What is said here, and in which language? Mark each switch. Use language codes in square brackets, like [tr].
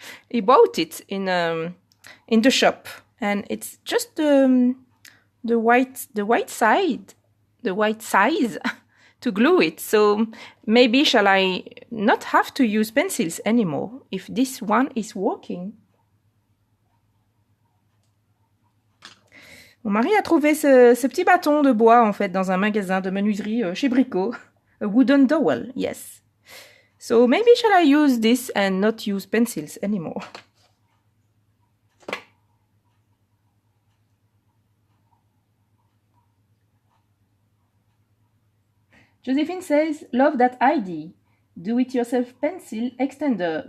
[en] He bought it in the shop, and it's just the white size to glue it. So maybe shall I not have to use pencils anymore if this one is working? [fr] Mon mari a trouvé ce petit bâton de bois, en fait, dans un magasin de menuiserie chez Brico. [en] A wooden dowel, yes. So maybe shall I use this and not use pencils anymore? Josephine says, love that idea. Do-it-yourself pencil extender.